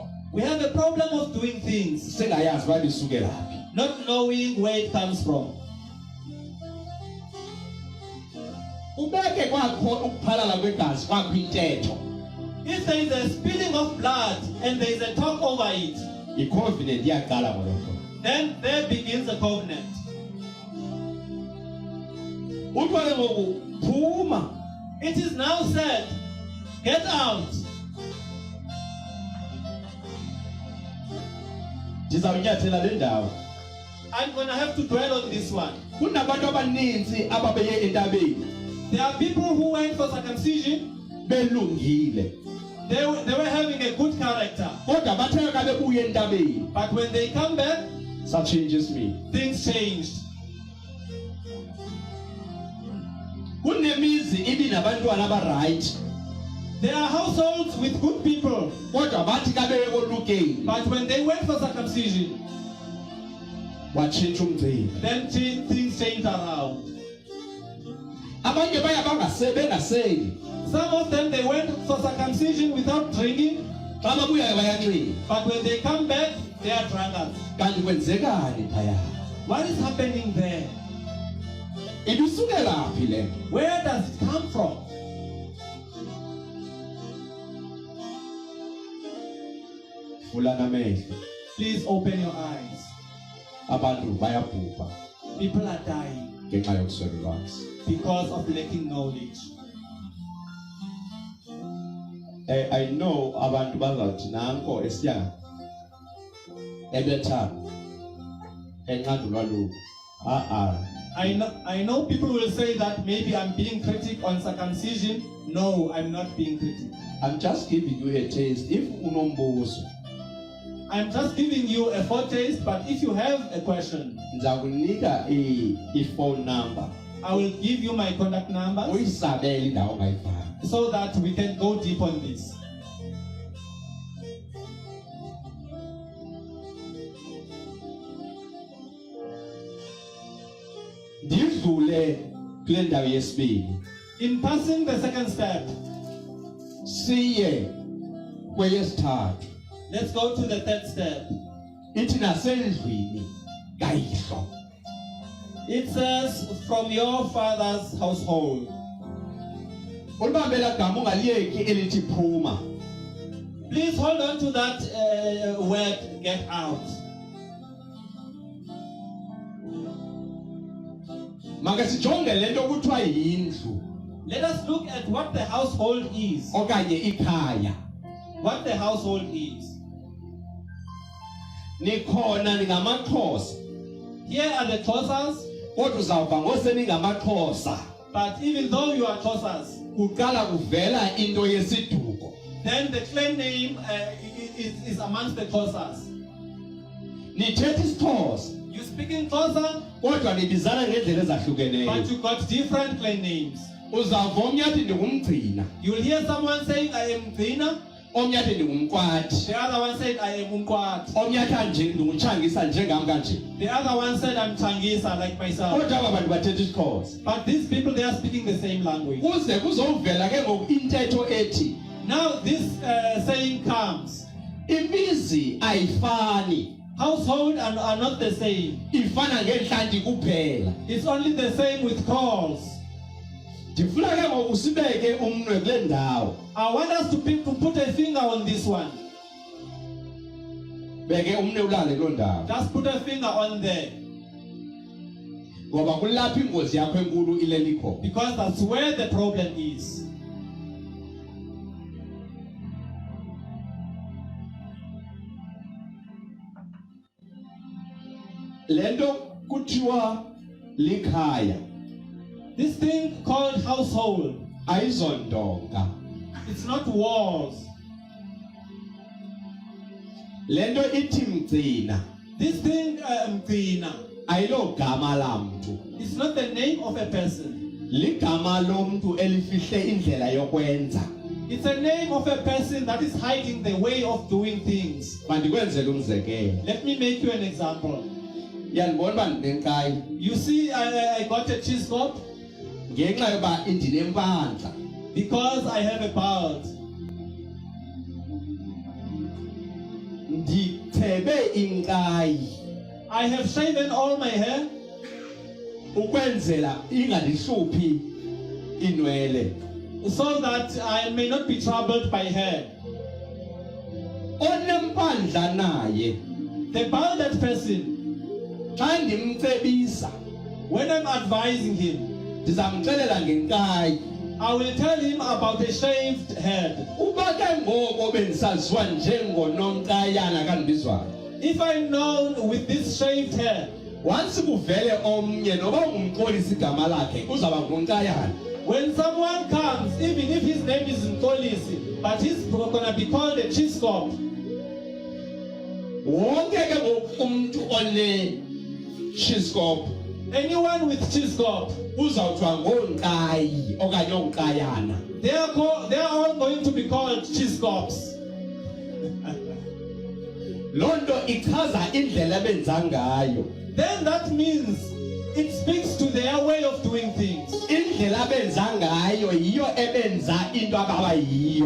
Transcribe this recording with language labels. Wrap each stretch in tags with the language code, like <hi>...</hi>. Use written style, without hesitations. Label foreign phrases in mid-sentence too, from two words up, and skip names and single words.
<en>We have a problem of doing things,</en> <xh>singayazi uba lisuke laphi.</xh> <en>not knowing where it comes from.</en> <xh>Ubeke kwakho ukuphalala kwegazi kwakho intetho.</xh> <en>If there is a spilling of blood and there is a talk over it,</en> <xh>I-covenant iyaqala ngolokho.</xh> <en>then there begins the covenant.</en> <xh>Uthiwa ke ngoku phuma.</xh> <en>It is now said, get out.</en> <xh>Ndizawunyathela le ndawo.</xh> <en>I'm going to have to dwell on this one.</en> <xh>Kunabantu abaninzi ababeye entabeni</xh> <en>There are people who went for circumcision.</en> <xh>belungile.</xh> <en>They were having a good character.</en> <xh>Kodwa bathe ka bebuye entabeni,</xh> <en>But when they come back, that changes me. things changed.</en> <xh>Kunemizi ibinabantwana aba-right.</xh> <en>There are households with good people.</en> <xh>Kodwa bathi ka beye kolukeni,</xh> <en>But when they went for circumcision,</en> <xh>watshintsha umcimbi.</xh> <en>then things changed around.</en> <xh>Abanye baya bengaseli.</xh> <en>Some of them, they went for circumcision without drinking.</en> <xh>Xa babuya bayanxila.</xh> <en>But when they come back, they are drunkards.</en> <xh>Kanti kwenzekani phaya?</xh> <en>What is happening there?</en> <xh>Ibisukela phi le?</xh> <en>Where does it come from?</en> <xh>Vula namehlo.</xh> <en>Please open your eyes.</en> <xh>Abantu bayabhubha</xh> <en>People are dying</en> <xh>ngenxa yokuswela ulwazi.</xh> <en>because of lacking knowledge. I know</en> <xh>abantu bazawuthi nanko esiya ebetha enqandulwa lu.</xh> <en>I know people will say that maybe I'm being critic on circumcision. No, I'm not being critic. I'm just giving you a taste.</en> <xh>If unombuzo,</xh> <en>I'm just giving you a foretaste, but if you have a question,</en> <xh>ngizakunika i-phone number.</xh> <en>I will give you my contact numbers</en> <xh>Uyisabele indawo ongayifanga.</xh> <en>so that we can go deep on this.</en> <xh>Ndidlule kule ndawo yesibini.</xh> <en>In passing the second step,</en> <xh>Siye kweyesithathu.</xh> <en>let's go to the third step.</en> <xh>Ithi nasendlwini kayihlo.</xh> <en>It says, from your father's household.</en> <xh>Ulibambela gama ungaliyeki elithi phuma.</xh> <en>Please hold on to that word, get out.</en> <xh>Maka sijonge lento kuthiwa yindlu</xh> <en>Let us look at what the household is.</en> <xh>okanye ikhaya.</xh> <en>What the household is.</en> <xh>Nikhona ningamaXhosa.</xh> <en>Here are the Xhosas,</en> <xh>Kodwa uzawuva ngoseningamaXhosa.</xh> <en>but even though you are Xhosas,</en> <xh>Kuqala kuvela into yesiduko.</xh> <en>then the clan name is amongst the Xhosas.</en> <xh>Nithetha isiXhosa</xh> <en>You speak in Xhosa,</en> <xh>kodwa nibizana ngendlela ezahlukeneyo.</xh> <en>but you got different clan names.</en> <xh>Uzawuva omnye athi ndingumgcina,</xh> <en>You will hear someone saying, I am Gcina.</en> <xh>omnye athi ndingumqwathi,</xh> <en>The other one said, I am Umkwat.</en> <xh>omnye athi nje ndingutshangisa njengam kanje.</xh> <en>The other one said, I'm Changisa, like myself.</en> <xh>Kodwa aba bantu bathetha isiXhosa.</xh> <en>But these people, they are speaking the same language.</en> <xh>Kuze kuzovela ke ngoku intetho ethi</xh> <en>Now this saying comes.</en> <xh>imizi ayifani,</xh> <en>Household are not the same.</en> <xh>ifana ngehlanti kuphela.</xh> <en>It's only the same with calls.</en> <xh>Ndifuna ke ngoku sibeke umnwe kule ndawo.</xh> <en>I want us to put a finger on this one.</en> <xh>Beke umnwe ulale kuloo ndawo.</xh> <en>Just put a finger on there.</en> <xh>Ngoba kulapho ingozi yakho enkulu ilelikho.</xh> <en>Because that's where the problem is.</en> <xh>Lento kuthiwa likhaya</xh> <en>This thing called household,</en> <xh>ayizondonga.</xh> <en>it's not walls.</en> <xh>Lento ithi mgcina</xh> <en>This thing, Gcina,</en> <xh>ayilogama lamntu.</xh> <en>it's not the name of a person.</en> <xh>Ligama lomntu elifihle indlela yokwenza.</xh> <en>It's a name of a person that is hiding the way of doing things.</en> <xh>Mandikwenzele umzekelo.</xh> <en>Let me make you an example.</en> <xh>Yanibona uba ndinenkayi</xh> <en>You see, I got a cheese cob</en> <xh>ngenxa yoba indinempandla.</xh> <en>because I have a bald.</en> <xh>ndinxibe inkayi</xh> <en>I have shaven all my hair</en> <xh>ukwenzela ingandihluphi inwele.</xh> <en>so that I may not be troubled by hair.</en> <xh>Onempandla naye</xh> <en>The bounded person,</en> <xh>xa ndimcebisa</xh> <en>when I'm advising him,</en> <xh>ndizamxelela ngenkayi.</xh> <en>I will tell him about a shaved head.</en> <xh>Uba ke ngoko bendisaziwa njengononkayana kandibizwayo,</xh> <en>If I'm known with this shaved hair,</en> <xh>once kuvele omnye noba ungumxolisa igama lakhe uzawuba ngunonkayana.</xh> <en>when someone comes, even if his name is Nkolisi, but he's going to be called a Chiskop,</en> <xh>Wonke ke ngoku umuntu one Chiskop</xh> <en>anyone with Chiskop,</en> <xh>uzawuthiwa ngonkayi okanye onkayana.</xh> <en>they are all going to be called Chiskops.</en> <xh>Loo nto ichaza indlela abenza ngayo.</xh> <en>Then that means it speaks to their way of doing things.</en> <xh>Indlela abenza ngayo yiyo ebenza into ababa yiyo.</xh>